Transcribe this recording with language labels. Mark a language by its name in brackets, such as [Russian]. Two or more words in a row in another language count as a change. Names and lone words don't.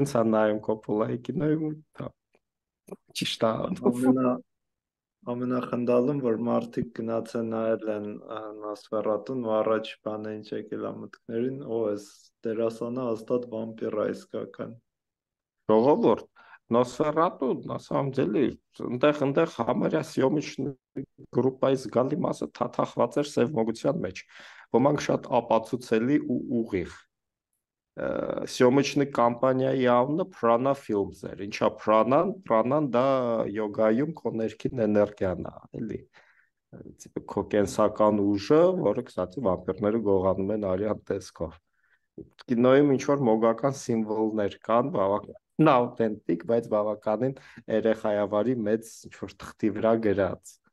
[Armenian] տենց է նայում Կոպոլայի կինոյում, ճիշտ է։ Ամենախնդալում, որ մարդիկ գնացեն նայել են Նոսֆերատուն ու առաջ բանը ինչ եկել է մտքներին, էս դերասանը հաստատ վամպիր է իսկական։ Ժողովուրդ, Նոսֆերատու, [Russian] на самом деле, [Armenian] այնտեղ համարյա սյոմիչնի գրուպայի զգալի մասը թաթախված էր սև մոգության մեջ։ Ոմանք շատ ապացուցելի ու ուղիղ։ Սյոմիչնի կամպանիայի անունը Prana Films էր։ Ինչա Pranան դա յոգայում քո ներքին էներգիան է, էլի։ Տիպը քո կենսական ուժը, որը, կստացի, վամպիրները գողանում են արյան տեսքով։ Կինոյում ինչ որ մոգական սիմվոլներ կան, բավական աուտենտիկ, բայց բավականին երեխայավարի մեծ ինչ որ թղթի վրա գրած։